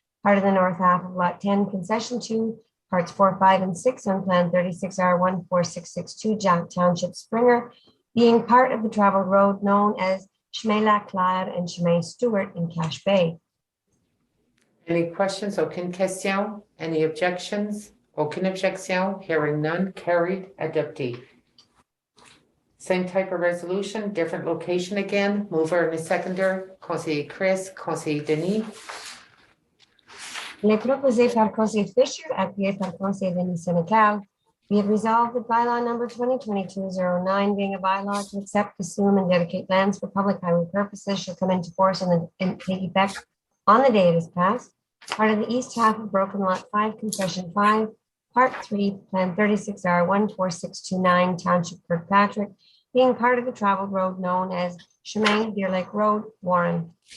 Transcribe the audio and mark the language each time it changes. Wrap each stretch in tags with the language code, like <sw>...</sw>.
<en>Part of the north half of Lot 10, Concession 2, Parts 4, 5, and 6 on Plan 36R14662, Township Springer, being part of the traveled road known as Chemin La Claire and Chemin Stewart in Cache Bay. Any questions?</en> <fr>Aucune question?</fr> <en>Any objections?</en> <fr>Aucune objection?</fr> <en>Hearing none, carried, adopted. Same type of resolution, different location again. Mover and a seconder, Conseiller Chris, Conseiller Denis.</en> <fr>Il est proposé par Conseiller Fisher, appuyé par Conseiller Denis Senecal.</fr> <en>Be it resolved that bylaw number 2022-09, being a bylaw to accept, assume, and dedicate lands for public highway purposes, shall come into force and take effect on the day it is passed. Part of the east half of Broken Lot 5, Concession 5, Part 3, Plan 36R 14629, Township Kirkpatrick, being part of the traveled road known as Chemin Deer Lake Road, Warren.</en>